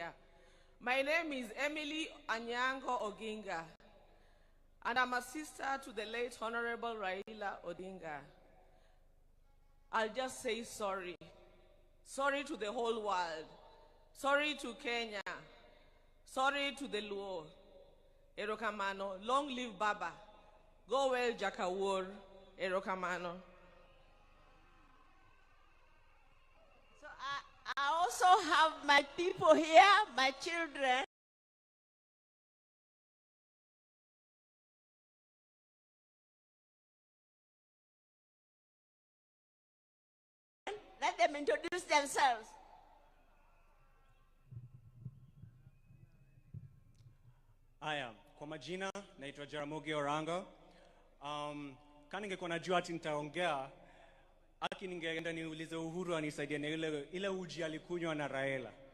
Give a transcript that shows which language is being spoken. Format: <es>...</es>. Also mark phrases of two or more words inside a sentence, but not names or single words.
<en>My name is Emily Anyango Odinga, and I'm a sister to the late Honorable Raila Odinga. I'll just say sorry. Sorry to the whole world. Sorry to Kenya. Sorry to the Luo.</en> <luo>Erokamano,</luo> <en>long live Baba. Go well, Jakawur.</en> <luo>Erokamano.</luo> <en>So I also have my people here, my children. Let them introduce themselves.</en> <sw>Aya, kwa majina naitwa Jaramogi Orango. Kama ningekuwa najua ati nitaongea, ningeenda niulize Uhuru anisaidie na ile uji alikunywa na Raila.</sw>